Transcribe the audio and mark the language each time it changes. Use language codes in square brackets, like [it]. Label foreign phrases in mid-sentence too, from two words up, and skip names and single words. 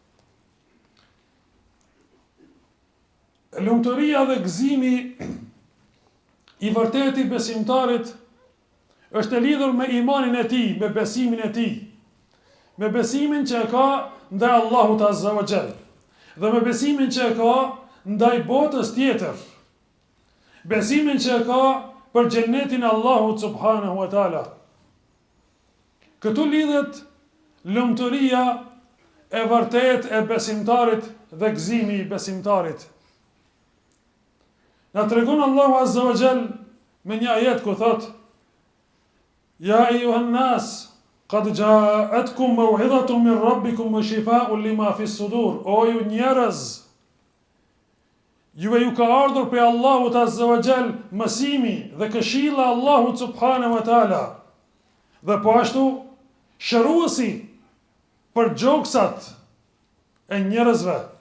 [sq] Lumturia dhe gëzimi I vërtetë I besimtarit është e lidhur me imanin e tij, me besimin e tij, me besimin që e ka ndaj Allahut [ar] عز وجل, [sq] dhe me besimin që e ka ndaj botës tjetër, besimin që e ka për xhenetin e Allahut [ar] سبحانه وتعالى. [sq] Këtu lidhet lumturia e vërtet e besimtarit dhe gëzimi I besimtarit. Na tregon Allahu [ar] عز وجل [sq] me një ajet ku thot: [ar] "يا أيها الناس قد جاءتكم موعظة من ربكم وشفاء لما في الصدور." [sq] O ju njerëz, juve ju ka ardhur prej Allahut [ar] عز وجل [sq] mësimi dhe këshilla Allahut [ar] سبحانه وتعالى, [sq] dhe po ashtu shëruesi për gjoksat e njerëzve.